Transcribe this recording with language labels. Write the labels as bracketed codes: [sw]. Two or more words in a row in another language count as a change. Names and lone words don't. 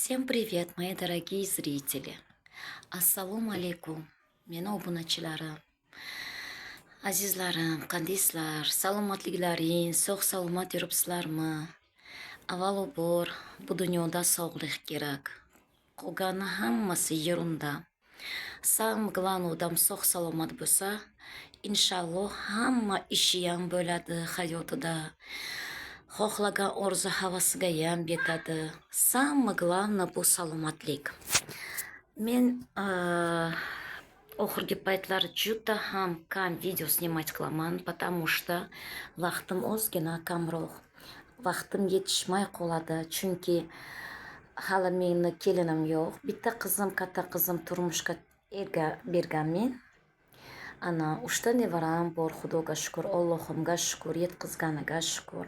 [ru] привет, мои дорогие зрители. [uz] Ассалому алейкум. Meni obunachilarim, azizlarim, qandaysizlar? Salomatliklaring, sog' salomat yuribsizlarmi? Avvalambor bu dunyoda sog'lik kerak. Qolgani hammasi yerunda. [ru] Самое главное [uz] odam sog' salomat bo'lsa, inshaalloh hamma ishi ham bo'ladi hayotida. Xohlagan orzu havasiga ham yetadi. [ru] Самое главное [uz] bu salomatlik. Men oxirgi paytlar juda ham kam video snimat qilaman, [ru] потому что [uz] vaqtim ozgina kamroq. Vaqtim yetishmay qoladi, chunki hali meni kelinim yo'q. Bitta qizim, katta qizim turmushga erga berganmen. Ana 3 ta nevaram bor, Xudoga shukr, Allohimga shukr, yetkazganiga shukr.